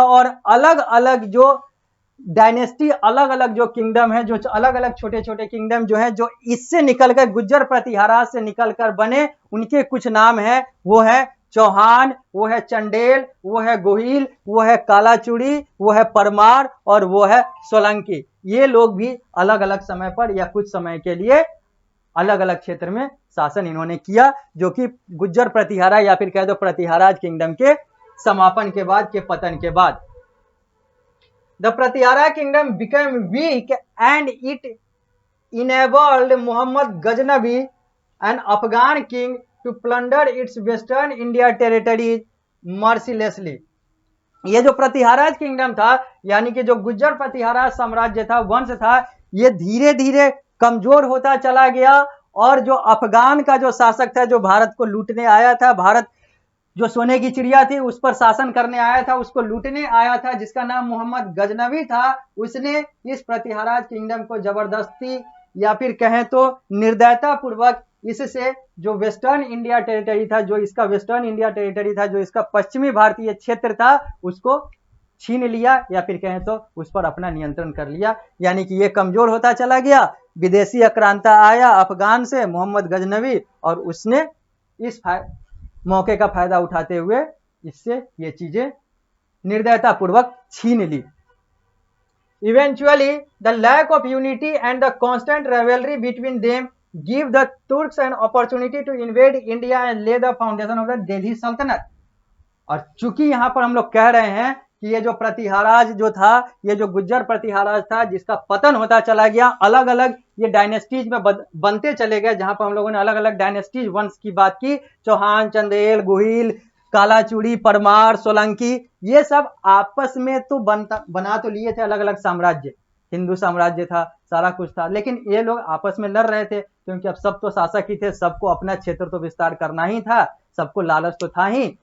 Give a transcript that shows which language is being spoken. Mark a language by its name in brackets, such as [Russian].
[Hindi] और अलग अलग जो डायनेस्टी, अलग अलग जो किंगडम है, जो अलग अलग छोटे छोटे किंगडम जो है, जो इससे निकलकर गुज्जर प्रतिहाराज से निकलकर बने, उनके कुछ नाम है, वो है चौहान, वो है चंडेल, वो है गोहिल, वो है कालाचुड़ी, वो है परमार और वो है सोलंकी। ये लोग भी अलग अलग समय पर या कुछ समय के लिए अलग अलग क्षेत्र में शासन इन्होंने किया, जो कि गुज्जर प्रतिहारा या फिर कह दो प्रतिहाराज किंगडम के समापन के बाद, के पतन के बाद। [English] The Pratihara kingdom became weak and it enabled Mohammad Ghaznavi, an Afghan king, to plunder its western India territories mercilessly। [Hindi] ये जो प्रतिहाराज किंगडम था, यानी कि जो गुज्जर प्रतिहाराज साम्राज्य था, वंश था, ये धीरे धीरे कमजोर होता चला गया। और जो अफगान का जो शासक था, जो भारत को लूटने आया था, भारत जो सोने की चिड़िया थी उस पर शासन करने आया था, उसको लूटने आया था, जिसका नाम मोहम्मद गजनवी था, उसने इस प्रतिहाराज किंगडम को जबरदस्ती या फिर कहें तो निर्दयता पूर्वक इससे जो वेस्टर्न इंडिया टेरिटरी था, जो इसका वेस्टर्न इंडिया टेरिटरी था, जो इसका पश्चिमी भारतीय क्षेत्र था, उसको छीन लिया या फिर कहें तो उस पर अपना नियंत्रण कर लिया। यानी कि ये कमजोर होता चला गया। विदेशी आक्रांता आया अफगान से मोहम्मद गजनवी, और उसने इस मौके का फायदा उठाते हुए इससे ये चीजें निर्दयता पूर्वक छीन ली। [English] Eventually, the lack of unity and the constant rivalry between them give the Turks an opportunity to invade India and lay the foundation of the Delhi Sultanate. [Hindi] और चूंकि यहाँ पर हम लोग कह रहे हैं कि ये जो प्रतिहाराज जो था, ये जो गुज्जर प्रतिहाराज था, जिसका पतन होता चला गया, अलग अलग ये डायनेस्टीज में बनते चले गए, जहां पर हम लोगों ने अलग अलग डायनेस्टीज वंश की बात की, चौहान, चंदेल, गुहिल, कालाचूड़ी, परमार, सोलंकी, ये सब आपस में तो बना तो लिए थे अलग अलग साम्राज्य, हिंदू साम्राज्य था, सारा कुछ था, लेकिन ये लोग आपस में लड़ रहे थे, क्योंकि अब सब तो शासक ही थे, सबको अपना क्षेत्र तो विस्तार करना ही था, सबको लालच तो था ही।